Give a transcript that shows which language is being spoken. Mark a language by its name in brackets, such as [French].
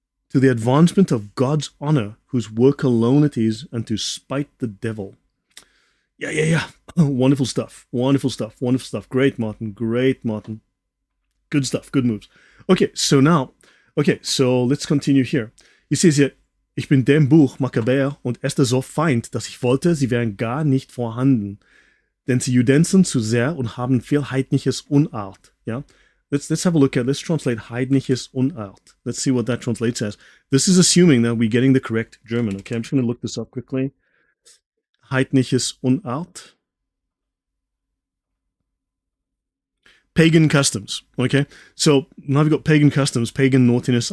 [English] To the advancement of God's honor, whose work alone it is, and to spite the devil. Yeah. Wonderful stuff. Great, Martin. Good stuff. Good moves. Okay, so let's continue here. He says here, [German] ich bin dem Buch Makkabäer und Esther so feind, dass ich wollte, sie wären gar nicht vorhanden. Denn sie judenzen zu sehr und haben viel heidnisches Unart. [English] Yeah? Let's have a look let's translate heidnisches Unart. Let's see what that translates as. This is assuming that we're getting the correct German. Okay, I'm just going to look this up quickly. Heidnisches Unart. Pagan customs. Okay, so now we've got pagan customs, pagan naughtiness.